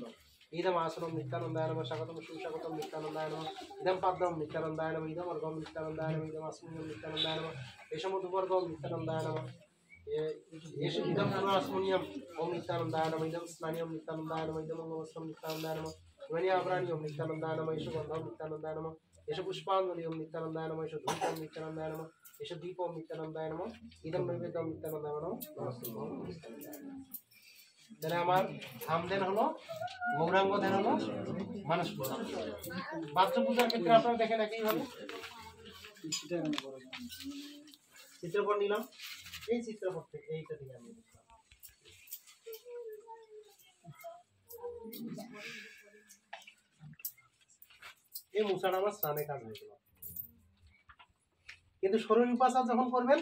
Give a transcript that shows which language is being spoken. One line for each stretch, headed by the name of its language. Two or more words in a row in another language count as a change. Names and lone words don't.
Sanskrit: ইদম আসনম নিত্যানন্দায় নমঃ স্বাগতম সুস্বাগতম নিত্যানন্দায় নমঃ ইদম পাদ্যম নিত্যানন্দায় নমঃ ইদম অর্ঘ্যম নিত্যানন্দায় নমঃ ইদম আসমিন নিত্যানন্দায় নমঃ এষম মধুপর্ঘম নিত্যানন্দায় নমঃ ইদম পুনাস্মনিয়ম ওম নিত্যানন্দায় নমঃ ইদম স্নানিয়ম নিত্যানন্দায় নমঃ ইদম অঙ্গবস্ত্রম নিত্যানন্দায় নমঃ ইমানি আভরাণি ওম নিত্যানন্দায় নমঃ এষ গন্ধম নিত্যানন্দায় নমঃ এষ পুষ্পাঞ্জলি ওম নিত্যানন্দায় নমঃ এষ ধূপম নিত্যানন্দায় নমঃ এষ দীপম নিত্যানন্দায় নমঃ ইদম নৈবেদ্যম নিত্যানন্দায় নমঃ নমস্তুভ্যম।
Bangla: তাহলে আমার ধাম ধ্যান হলো, গৌরাঙ্গ ধ্যান হলো, মানস পূজা। বাহ্য পূজার ক্ষেত্রে আপনারা দেখেন একইভাবে চিত্রপট নিলাম। এই চিত্রপট থেকে এইটা থেকে আমি দেখলাম। এই মুছাটা আমার স্নানে কাজ হয়েছিল, কিন্তু শরীর উপাচার যখন করবেন